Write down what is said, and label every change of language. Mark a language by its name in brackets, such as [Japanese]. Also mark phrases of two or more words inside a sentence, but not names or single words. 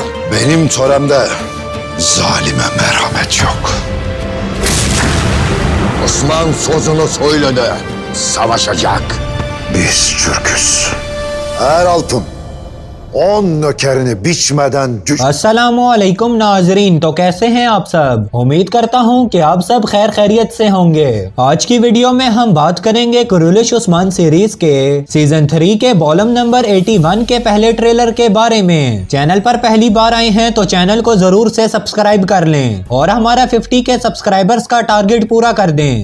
[Turkish] Benim töremde zalime merhamet yok. Osman sözünü söyledi. Savaşacak. Biz Türküz. Eğer altın 10 nökerini biçmeden düş... [Urdu] السلام علیکم ناظرین، تو کیسے ہیں آپ سب. امید کرتا ہوں کہ آپ سب خیر خیریت سے ہوں گے۔ آج کی ویڈیو میں ہم بات کریں گے کورولش عثمان سیریز کے سیزن 3 کے [English] volume number [Urdu] 81 کے پہلے ٹریلر کے بارے میں. چینل پر پہلی بار آئے ہیں تو چینل کو ضرور سے سبسکرائب کر لیں اور ہمارا 50 کے سبسکرائبرز کا ٹارگٹ پورا کر دیں.